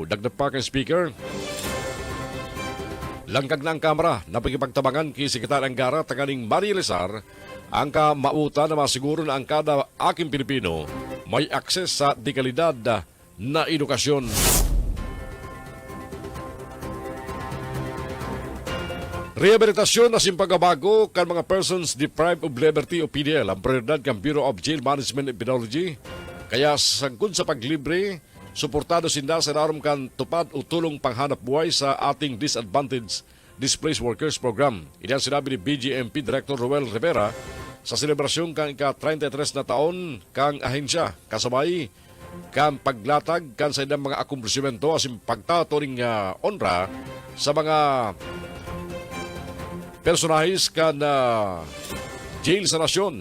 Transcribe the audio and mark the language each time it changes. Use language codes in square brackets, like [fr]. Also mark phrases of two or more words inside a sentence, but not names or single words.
[bik] Dagdag pa kang Speaker langkag na ang Kamara na pagkipagtabangan kay Sekretary Angara taganing Maria Lizar ang kamauta na masiguro na ang kada aking Pilipino may akses sa dekalidad na edukasyon. Rehabilitasyon na simpagabago kan mga [en] persons deprived of liberty [bik] o PDL ang prioridad ng Bureau of Jail Management and Penology. Kaya sangkod sa paglibre, suportado sinda sa narom kan tupad o tulong panghanap buhay sa ating Disadvantaged Displaced Workers Program. Iyan sinabi ni BGMP Director Roel Rivera sa selebrasyon kang ika-33 na taon kang ahensya kasabay kan paglatag kan sa ilang mga akumplishmento asin pagtaturing onra sa mga personahis kan jail sa nasyon.